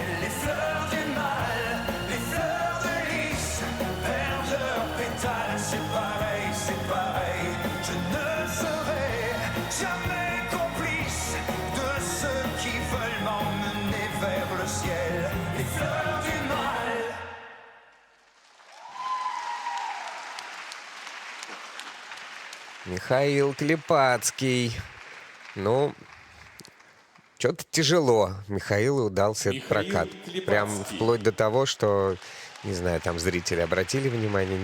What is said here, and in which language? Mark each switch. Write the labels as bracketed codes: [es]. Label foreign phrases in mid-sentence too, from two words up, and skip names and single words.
[fr] Les fleurs du mal, les fleurs de lys perdent leurs pétales, c'est pareil, c'est pareil. Je ne serai jamais complice de ceux qui veulent m'emmener vers le ciel. Les fleurs du mal. [ru] Михаил Клепацкий. Ну, что-то тяжело Михаилу удался этот Михаил прокат. Клепацкий. Прям вплоть до того, что, не знаю, там зрители обратили внимание.